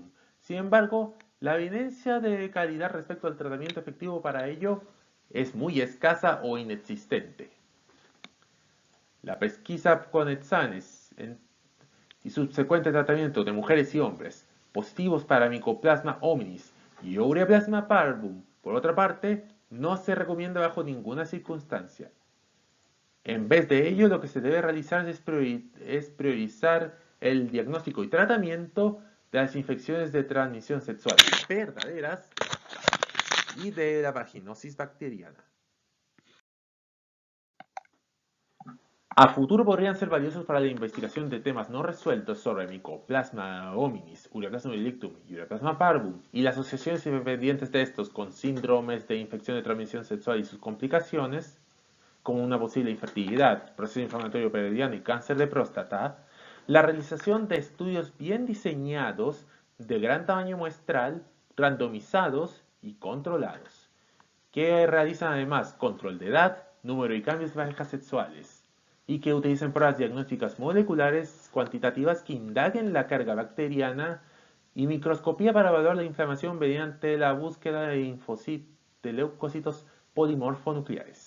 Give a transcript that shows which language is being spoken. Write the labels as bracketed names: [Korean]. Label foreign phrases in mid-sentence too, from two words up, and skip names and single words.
[Spanish] Sin embargo, la evidencia de calidad respecto al tratamiento efectivo para ello es muy escasa o inexistente. La pesquisa con exámenes y subsecuente tratamiento de mujeres y hombres positivos para Mycoplasma hominis y Ureaplasma parvum, por otra parte, no se recomienda bajo ninguna circunstancia. En vez de ello, lo que se debe realizar es priorizar el diagnóstico y tratamiento de las infecciones de transmisión sexual verdaderas y de la vaginosis bacteriana. A futuro podrían ser valiosos para la investigación de temas no resueltos sobre Mycoplasma hominis, Ureaplasma urealictum y Ureaplasma parvum y las asociaciones independientes de estos con síndromes de infección de transmisión sexual y sus complicaciones, como una posible infertilidad, proceso inflamatorio perediano y cáncer de próstata, la realización de estudios bien diseñados, de gran tamaño muestral, randomizados y controlados, que realizan además control de edad, número y cambios de parejas sexuales, y que utilicen pruebas diagnósticas moleculares cuantitativas que indaguen la carga bacteriana y microscopía para evaluar la inflamación mediante la búsqueda de leucocitos polimorfonucleares.